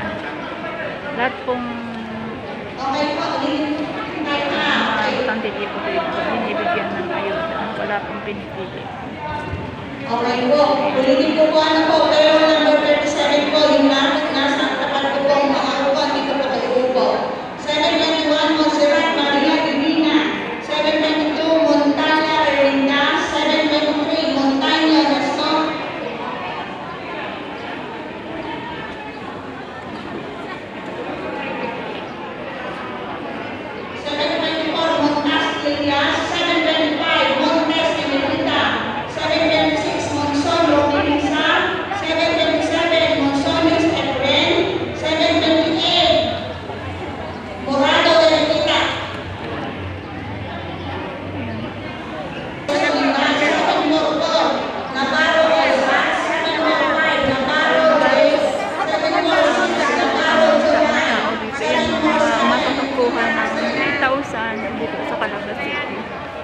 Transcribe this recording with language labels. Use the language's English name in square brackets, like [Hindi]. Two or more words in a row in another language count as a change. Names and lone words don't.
[Filipino] Lahat pong butante dito binibigyan ng ayuda. Wala pong pinipili. Okay po. Ulitin ko po ano po. Pero number 37 po, yung nasa tapat ko po ang mga upan. Dito po kayo po. 721 Montserrat Maria Divina. 722 Montana Rerinda. 723 Montana Rason. 724 Montas Lilias. 725 Montes Emerita. 726 Monson Romelisa. 727 Monsones Efren. 728 Morado de Rita. 744 Navarro Elsa. 745 Navarro Reyes. 746 Navarro Johan. Matutukuhan ng 3,000 dito sa Calamba City.